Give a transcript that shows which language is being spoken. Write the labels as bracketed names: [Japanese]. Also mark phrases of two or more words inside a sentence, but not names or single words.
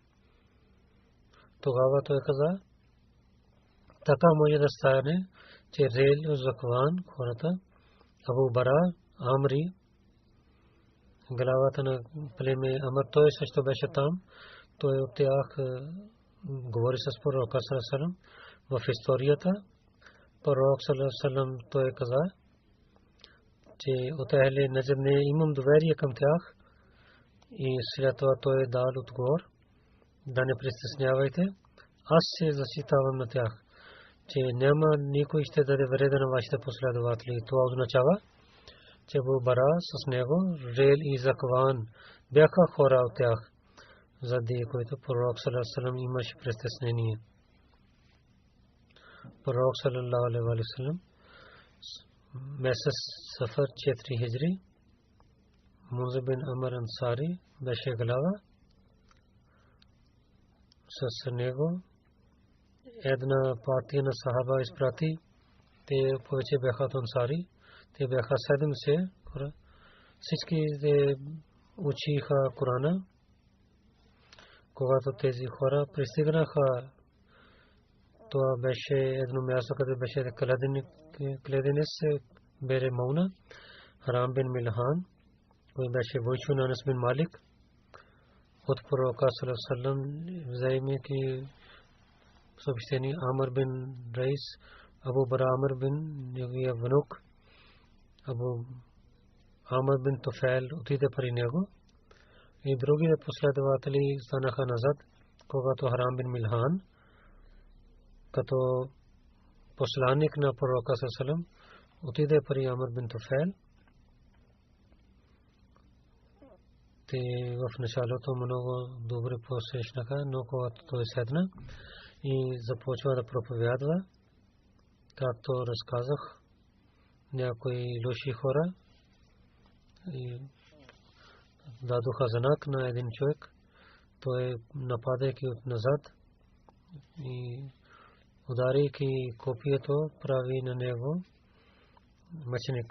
[Bulgarian] тогава той каза, така може да стане, че Рел, Закван, хората, Абу Бара, Амри, главата на племе Амр, той също беше там. Той от тях говори с пророка [Arabic] صلى الله عليه وسلم. [Bulgarian] В историята пророк [Arabic] صلى الله عليه وسلم [Bulgarian] той каза, че от [Arabic] أهل نجد [Bulgarian] не имам доверие към тях, и след това той дал отговор, да не притеснявайте, аз се защитавам на тях, че няма никой ще даде вреда на вашите последователи. Това означава, че Абу Бара с него, Рел и Закван бяха хора от тях, заради които пророк [Arabic] صلى الله عليه وسلم [Bulgarian] имаше притеснение. Пророк [Arabic] صلى الله عليه وسلم [Bulgarian] месец Сафар 4 хиджри, Мунза бин Амр Ансари беше глава. С него една партия на сахаба изпрати. Те повече бяха от Ансари. Те бяха 70 хора. Всички учиха Корана. Когато тези хора пристигнаха, това беше едно място, където беше кладенец Бере Мауна, Харам бин Милхан, кой беше войчо на Анас бин Малик. От пророка [Arabic] صلى الله عليه وسلم [Bulgarian] вземайки съобщение, Амр бин Райс, Абу Бара Амр бин неговия внук, Абу Амр бин Туфайл отиде при него и другите последователи станаха назад, когато Харам бин Милхан като посланник на пророка [Arabic] صلى الله عليه وسلم [Bulgarian] отиде при Амр бин Туфайл. Те в началото много добре посрещнаха, но когато той седна и започва да проповядва, както разказах, някои лоши хора и дадоха знак на един човек, той нападайки от назад и ударайки копието прави на него мъченик.